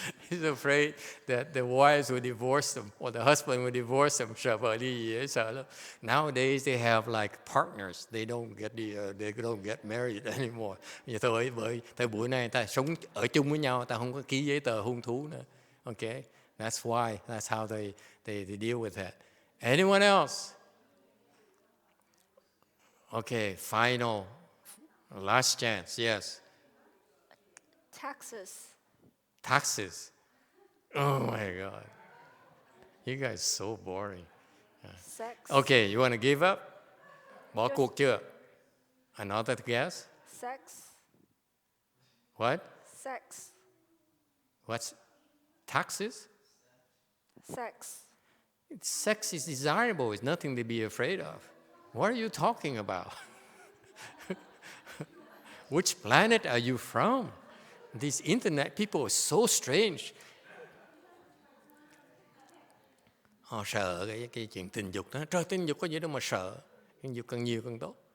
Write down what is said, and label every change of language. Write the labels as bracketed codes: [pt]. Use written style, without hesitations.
[en] He's afraid that the wives will divorce them or the husband will divorce them. [vi] Sợ vợ ly dị, sợ lắm. [en] Nowadays they have like partners. They don't get married anymore. [vi] Vậy thôi, tại buổi này ta sống ở chung với nhau, ta không có ký giấy tờ hôn thú nữa. [en] Okay, that's why. That's how they deal with that. Anyone else? Okay, final, last chance. Yes. Taxes. Oh my God. You guys are so boring. Sex. Okay, you want to give up? [vi] Bỏ cuộc chưa? [en] Another guess? Sex. What? Sex. What's taxes? Sex. Sex is desirable. It's nothing to be afraid of. What are you talking about? Which planet are you from? These internet people are so strange. [vi] Họ sợ cái chuyện tình dục đó. Trời, tình dục có gì đâu mà sợ. Tình dục càng nhiều càng tốt.